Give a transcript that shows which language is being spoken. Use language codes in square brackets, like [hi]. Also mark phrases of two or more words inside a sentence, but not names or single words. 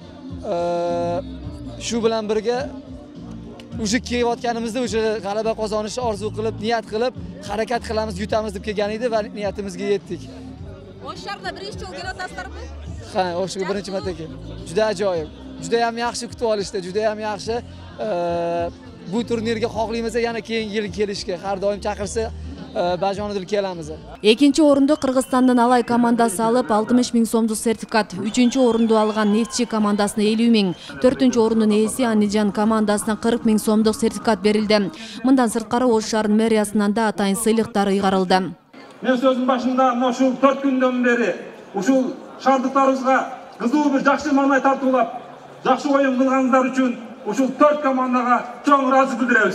[uz] Shu bilan birga o'sha kelayotganimizda o'sha g'alaba qozonishni orzu qilib, niyat qilib, harakat qilamiz, yutamiz deb kelgan edi va niyatimizga yetdik. Osh shahrida birinchi jol kelyapsizlarmi? Ha, Oshga birinchi marta keldim. Juda ajoyib. Judayam yaxshi kutib olishdi, judayam yaxshi. Bu turnirga xohlaymiz yana keyingi yil kelishga, har doim chaqirsa bajonidil kelamiz. [ky] Экинчи орунду Кыргызстандын Алай командасы алып 60 000 сомдук сертификат, 3-чү орунду алган Нефтчи командасына 50 000, 4-чү орунун ээси Анижан командасына 40 000 сомдук сертификат берилди. Мындан сырткары Ош шаарынын мэриясынан да атайын сыйлыктар ыйгарылды. Мен сөзүм башында ушул 4 күндөн бери ушул шаардыктарыбызга кызуу бир жакшы маанай тартуулап, жакшы оюн кылганыңыздар үчүн ушул 4 командага чоң ыраазы билдиребиз.